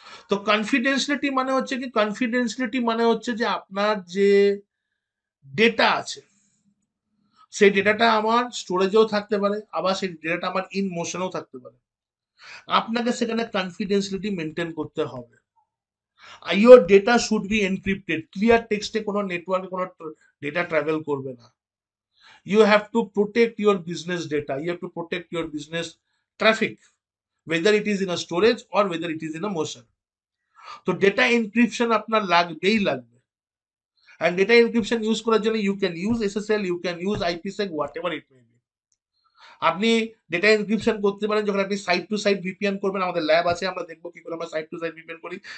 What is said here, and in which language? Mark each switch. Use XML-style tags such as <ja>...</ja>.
<bn>তো কনফিডেন্সিয়ালিটি মানে হচ্ছে কি, কনফিডেন্সিয়ালিটি মানে হচ্ছে যে আপনার যে ডেটা আছে সেই ডেটাটা আমার স্টোরেজেও থাকতে পারে, আবার সেই ডেটাটা আমার ইন মোশনেও থাকতে পারে। আপনাকে সেখানে কনফিডেন্সিয়ালিটি মেনটেন করতে হবে।</bn> <en>your data should be encrypted,</en> <bn>clear টেক্সটে কোনো নেটওয়ার্কে কোনো ডেটা ট্রাভেল করবে না।</bn> <en>You have to protect your business data, you have to protect your business traffic, whether it is in a storage or whether it is in a motion.</en> <bn>তো data encryption আপনার লাগবেই লাগবে,</bn> <en>and data encryption use</en> <bn>করার জন্য</bn> <en>You can use SSL, you can use IPsec, whatever it may be.</en> <bn>আপনি data encryption করতে পারেন যখন আপনি সাইট টু সাইট ভিপিএন করবেন, আমাদের ল্যাব আছে, আমরা দেখবো কি করে আমরা সাইট টু সাইট ভিপিএন করি।</bn>